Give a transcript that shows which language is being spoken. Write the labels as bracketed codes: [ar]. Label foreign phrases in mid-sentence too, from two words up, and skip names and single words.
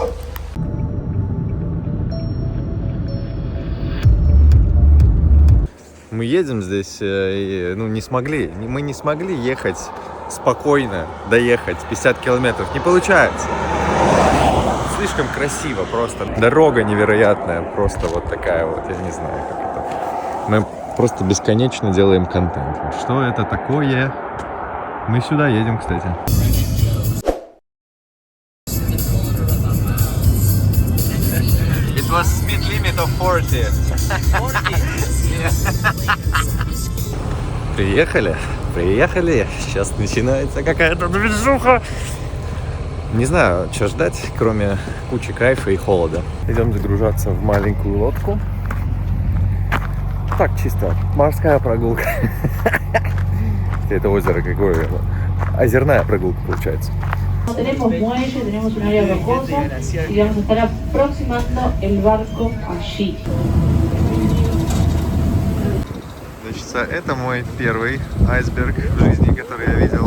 [ru] Мы едем здесь, ну, мы не смогли ехать спокойно, доехать 50 километров. Не получается. Слишком красиво просто. Дорога невероятная, просто вот такая вот, я не знаю, как это. Мы просто бесконечно делаем контент. Что это такое? Мы сюда едем, кстати. [en] It was speed limit of 40. 40? [ru] Приехали. Сейчас начинается какая-то движуха. Не знаю, что ждать, кроме кучи кайфа и холода. Идем загружаться в маленькую лодку. Так, чисто морская прогулка. Это озеро какое? Озерная прогулка получается. [es] Tenemos muelle, tenemos un área rocosa y vamos a estar aproximando el barco allí. [ru] Значит, это мой первый айсберг в жизни, который я видел.